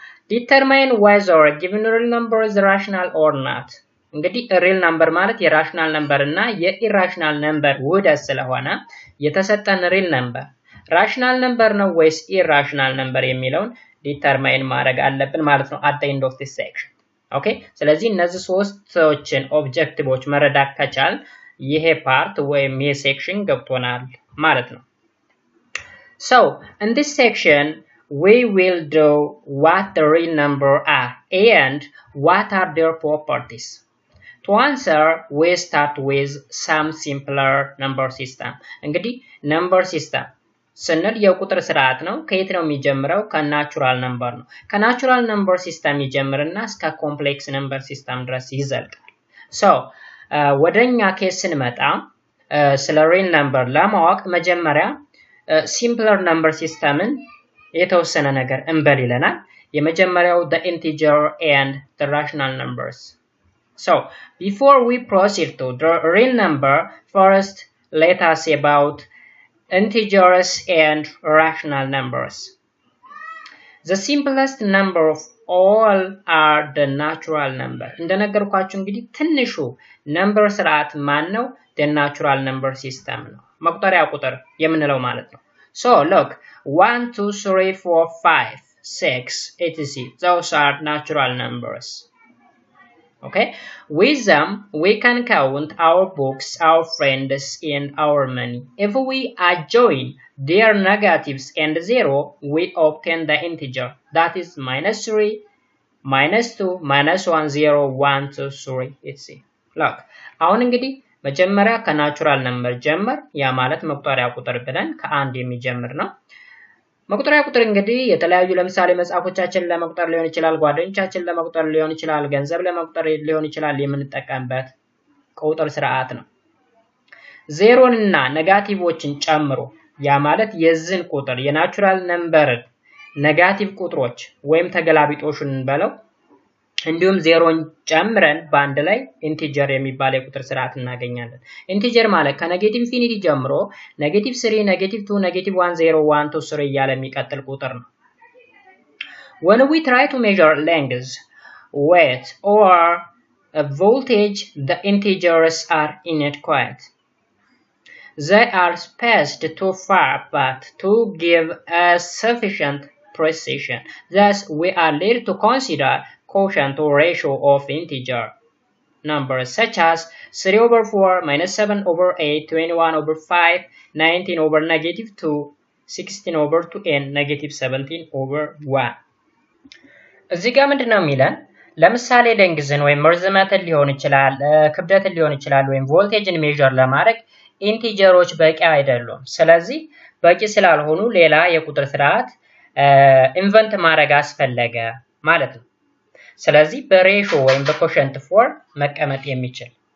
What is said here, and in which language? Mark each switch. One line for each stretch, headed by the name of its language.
Amharic: ዲተርማይን
English: whether a given real number is rational or not።
Amharic: እንግዲህ ሪል ነምበር ማለት የራሽናል ነምበር እና የኢራሽናል ነምበር ውህደት ስለሆነ የተሰጠን ሪል ነምበር ራሽናል ነምበር ነው ወይስ ኢራሽናል ነምበር የሚለውን ዲተርማይን ማድረግ አለብን ማለት ነው
English: at the end of this section።
Amharic: ኦኬ ስለዚህ እነዚህ ሶስቶችን ኦብጀክቲቮች መረዳት ከቻል ይሄ ፓርት ወይም ይሄ ሴክሽን ገብቶናል ማለት ነው።
English: So in this section we will do what the real number are and what are their properties. To answer we start with some simpler number system።
Amharic: እንግዲህ number system ስንል የቁጥር ስርዓት ነው። ከየት ነው የሚጀምረው? ከናቹራል ነምበር ነው። ከናቹራል ነምበር ሲስተም ይጀምርና እስከ ኮምፕሌክስ ነምበር ሲስተም ድረስ ይዘልቃል። ሶ ወደኛ ኬስ ስንመጣ ስለ ሪል ነምበር ለማወቅ መጀመሪያ ሲምፕለር ነምበር ሲስተምን የተወሰነ ነገር እንበል ይለናል። የመጀመሪያው
English: the integer and the rational numbers. So before we proceed to the real number, first let us see about integers and rational numbers. The simplest number of all are the natural number.
Amharic: እንደነገርኳችሁ እንግዲህ ትንሹ ነምበር ስርዓት ማን ነው?
English: the natural number system ነው።
Amharic: መቁጠሪያ ቁጥር የምንለው ማለት ነው።
English: So look 1 2 3 4 5 6 etc. those are natural numbers. Okay, with them we can count our books, our friends and our money. If we adjoin their negatives and 0 we obtain the integer, that is -3 -2 -1 0 1 2 3 etc.
Amharic: look አሁን እንግዲህ መጀመሪያ ከናቹራል ነምበር ጀመር። ያ ማለት መቁጠሪያ ቁጥር ብለን ከአንድ የሚጀምር ነው። መቁጠሪያ ቁጥር እንግዲህ የተለያዩ ለምሳሌ መጽሐፎቻችንን ለመቁጠር ሊሆን ይችላል፣ ጓደኞቻችንን ለመቁጠር ሊሆን ይችላል፣ ገንዘብ ለመቁጠር ሊሆን ይችላል የምንጠቀምበት ቁጥር ስርዓት ነው። ዜሮን እና ኔጋቲቮችን ጨምሮ ያ ማለት የዚህን ቁጥር የናቹራል ነምበር ኔጋቲቭ ቁጥሮች ወይም ተገላቢጦሹን እንበለው እንዲሁም ዜሮን ጨምረን በአንድ ላይ ኢንቲጀር የሚባል የቁጥር ስርዓት እናገኛለን። ኢንቲጀር ማለት ከኔጌቲቭ ኢንፊኒቲ ጀምሮ -3 -2 -1 0 1 2 3 እያለ የሚቀጥል ቁጥር ነው።
English: When we try to measure length, weight or voltage, the integers are inadequate. They are spaced too far apart to give us sufficient precision. Thus we are led to consider quotient or ratio of integer numbers such as 3/4, -7/8, 21/5, 19/-2, 16/2 and -17/1.
Amharic: እዚህ ጋር ምንድነው የሚለን? ለምሳሌ ሌንግዝን ወይም ርዝመትን ሊሆን ይችላል፣ ክብደትን ሊሆን ይችላል ወይም ቮልቴጅን ሜዠር ለማድረግ ኢንቲጀሮች በቂ አይደሉም። ስለዚህ በቂ ስላልሆኑ ሌላ የቁጥር ስርዓት ኢንቨንት ማድረግ አስፈለገ ማለት ነው። ስለዚህ በሬሾ ወይም በኮሸንት ፎርም መቀመጥ የሚችል